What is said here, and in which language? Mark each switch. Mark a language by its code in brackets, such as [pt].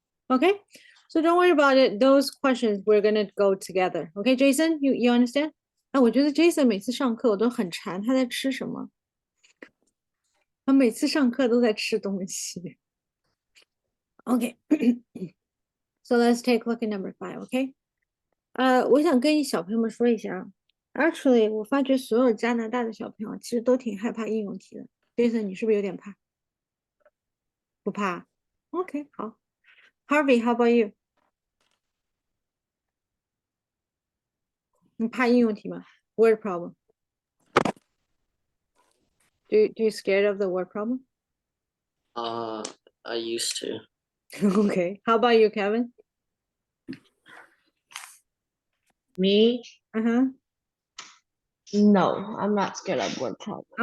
[en] Okay, so don't worry about it. Those questions we're gonna go together. Okay, Jason, you understand? [zh] 哎，我觉得 Jason 每次上课我都很馋，他在吃什么？他每次上课都在吃东西。 [en] Okay, so let's take a look at number 5. [zh] Okay, 我想跟小朋友们说一下啊。 Actually，我发觉所有加拿大的小朋友其实都挺害怕应用题的。Jason，你是不是有点怕？不怕？OK，好。Harvey， [en] how about you？ [zh] 你怕应用题吗？ [en] Word problem. Do you scared of the word problem? I used to. Okay. How about you, Kevin? Me? Uh-huh. No, I'm not scared of word problems.